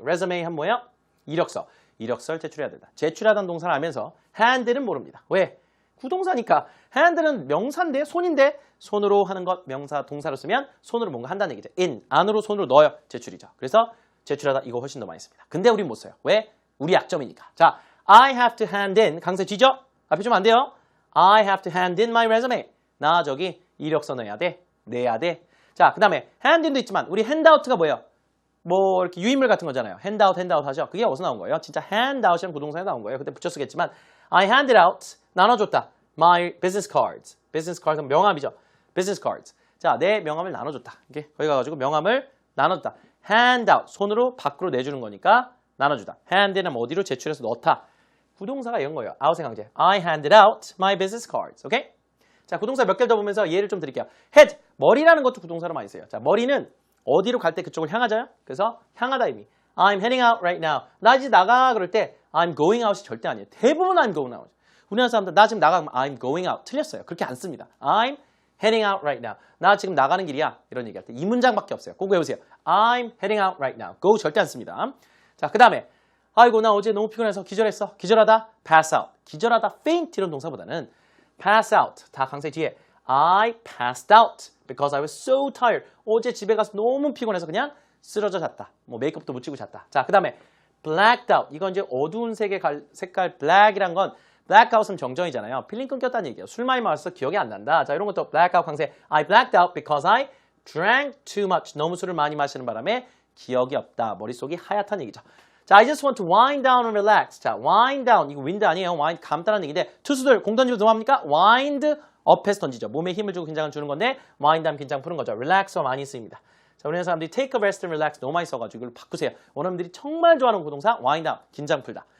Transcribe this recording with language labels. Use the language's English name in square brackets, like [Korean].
[Korean] resume 한 뭐예요? 이력서. 이력서를 제출해야 된다. 제출하다는 동사를 알면서 hand는 모릅니다. 왜? 구동사니까. hand는 명사인데 손인데 손으로 하는 것 명사 동사로 쓰면 손으로 뭔가 한다는 얘기죠. in 안으로 손으로 넣어요. 제출이죠. 그래서 제출하다 이거 훨씬 더 많이 씁니다. 근데 우린 못 써요. 왜? 우리 약점이니까. [English] 자, I have to hand in [Korean] 강세 쥐죠? 앞에 좀 안 돼요. [English] I have to hand in my resume. [Korean] 나 저기 이력서 넣어야 돼. 내야 돼. 자, 그 다음에 hand in도 있지만 우리 handout가 뭐예요? 뭐 이렇게 유인물 같은 거잖아요. handout 하죠. 그게 어디서 나온 거예요? 진짜 handout이라는 구동사에 나온 거예요. 그때 붙여 쓰겠지만 [English] I handed out [Korean] 나눠줬다. [English] my business cards. business cards은 [Korean] 명함이죠. business cards. 자, 내 명함을 나눠줬다. 이렇게 거기 가가지고 명함을 나눠줬다. handout 손으로 밖으로 내주는 거니까 나눠주다. hand는 어디로 제출해서 넣다. 구동사가 이런 거예요. out의 강제. [English] I handed out my business cards. 오케이? [Korean] 자, 구동사 몇 개를 더 보면서 예를 좀 드릴게요. head 머리라는 것도 구동사로 많이 써요. 자, 머리는 어디로 갈 때 그쪽을 향하잖아요. 그래서 향하다 의미. [English] I'm heading out right now. [Korean] 나 이제 나가 그럴 때 [English] I'm going out [Korean] 이 절대 아니에요. 대부분 [English] I'm going out. [Korean] 우리나라 사람들 나 지금 나가 [English] I'm going out. [Korean] 틀렸어요. 그렇게 안 씁니다. [English] I'm heading out right now. [Korean] 나 지금 나가는 길이야. 이런 얘기할 때 이 문장밖에 없어요. 꼭 외우세요. [English] I'm heading out right now. [Korean] go 절대 안 씁니다. 자, 그 다음에 아이고 나 어제 너무 피곤해서 기절했어. [English] 기절하다 pass out. [Korean] 기절하다 faint 이런 동사보다는 pass out. 다 강세 뒤에 [English] I passed out because I was so tired. [Korean] 어제 집에 가서 너무 피곤해서 그냥 쓰러져 잤다. 뭐 메이크업도 묻히고 잤다. 자, 그 다음에 blacked out. 이건 이제 어두운 색의 색깔 black이란 건 blackout은 정정이잖아요. 필름 끊겼다는 얘기예요. 술 많이 마셔서 기억이 안 난다. 자, 이런 것도 blackout 강세. [English] I blacked out because I drank too much. [Korean] 너무 술을 많이 마시는 바람에 기억이 없다. 머릿속이 하얗다는 얘기죠. [English] 자, I just want to wind down and relax. 자, wind down. [Korean] 이거 wind 아니에요. wind 감다라는 얘기인데 투수들 공 던지면 뭐합니까? wind up해서 던지죠. 몸에 힘을 주고 긴장을 주는 건데 wind 하면 긴장 푸는 거죠. relax가 많이 쓰입니다. 자, 우리나라 사람들이 [English] take a rest and relax [Korean] 너무 많이 써가지고 이걸 바꾸세요. 원어민들이 정말 좋아하는 고동사 wind down, 긴장 풀다.